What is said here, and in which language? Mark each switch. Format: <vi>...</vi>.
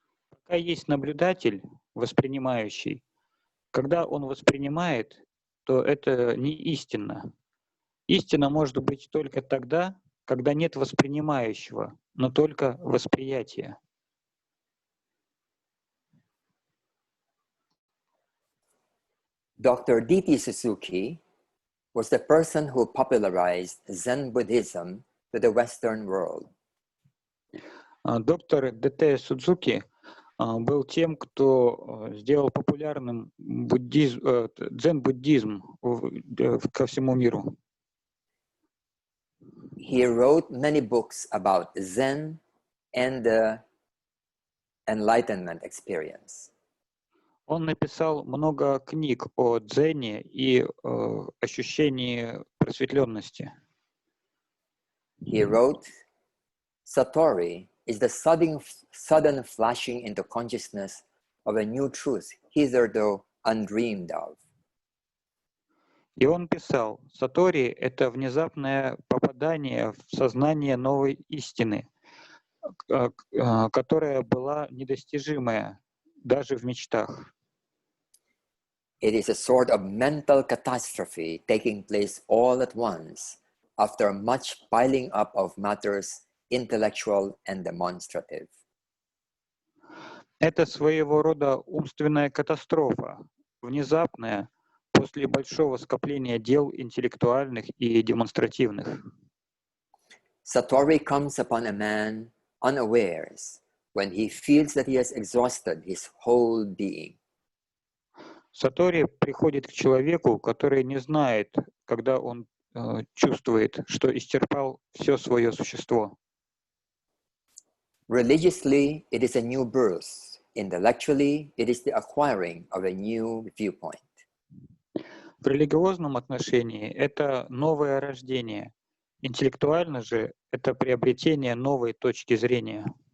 <ru>Пока есть наблюдатель, воспринимающий, когда он воспринимает, то это не истинно. Истина может быть только тогда, когда нет воспринимающего, но только восприятие.</ru> <en>Dr. D.T. Suzuki was the person who popularized Zen Buddhism to the Western world.</en> <ru>Доктор Д.Т. Судзуки был тем, кто сделал популярным дзен-буддизм ко всему миру.</ru> <en>He wrote many books about Zen and the enlightenment experience.</en> <ru>Он написал много книг о дзене и ощущении просветленности.</ru> <en>He wrote, Satori is the sudden flashing into consciousness of a new truth hitherto undreamed of.</en> <ru>И он писал, Сатори — это внезапное попадание в сознание новой истины, которая была недостижимая даже в мечтах.</ru> <en>It is a sort of mental catastrophe taking place all at once after much piling up of matters intellectual and demonstrative.</en> <ru>Это своего рода умственная катастрофа, внезапная, после большого скопления дел интеллектуальных и демонстративных.</ru> <en>Satori comes upon a man unawares when he feels that he has exhausted his whole being.</en> <ru>Сатори приходит к человеку, который не знает, когда он чувствует, что исчерпал все свое существо.</ru> <en>Religiously, it is a new birth. Intellectually, it is the acquiring of a new viewpoint.</en> <ru>В религиозном отношении это новое рождение, интеллектуально же это приобретение новой точки зрения.</ru>